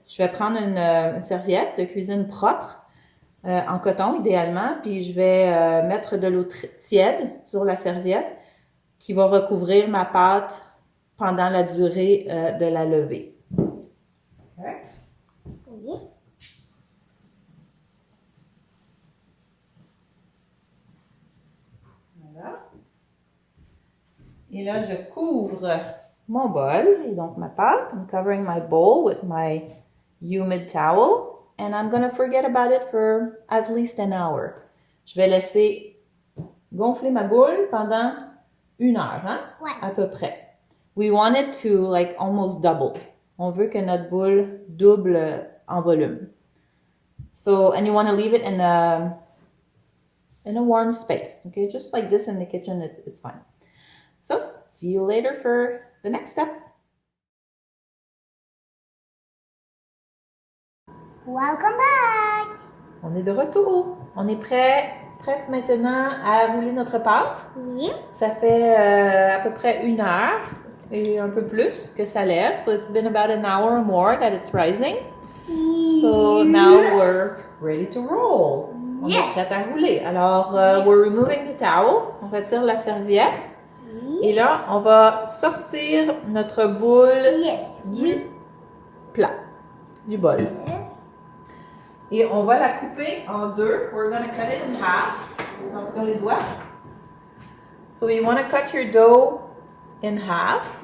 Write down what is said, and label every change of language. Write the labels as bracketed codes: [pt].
[fr] Je vais prendre une serviette de cuisine propre, en coton idéalement, puis je vais mettre de l'eau tiède sur la serviette qui va recouvrir ma pâte pendant la durée de la levée. [en] Okay. [fr] Oui. Voilà. Et là, je couvre mon bol, et donc ma pâte. [en] I'm covering my bowl with my humid towel, and I'm going to forget about it for at least an hour. [fr] Je vais laisser gonfler ma boule pendant 1 heure, hein? Ouais. À peu près. [en] We want it to like almost double. [fr] On veut que notre boule double en volume. [en] So, and you want to leave it in a warm space, okay? Just like this in the kitchen, it's fine. So, see you later for the next step. Welcome back! [fr] On est de retour. On est prête maintenant à rouler notre pâte. Oui. Ça fait à peu près 1 heure et un peu plus que ça lève. [en] So it's been about an hour or more that it's rising. So now we're ready to roll. [fr] On est prête à rouler. Alors, [en] we're removing the towel. [fr] On retire la serviette. Et là, on va sortir notre boule du plat, du bol. Et on va la couper en deux. [en] We're going to cut it in half. [fr] Attention les doigts. [en] So you want to cut your dough in half.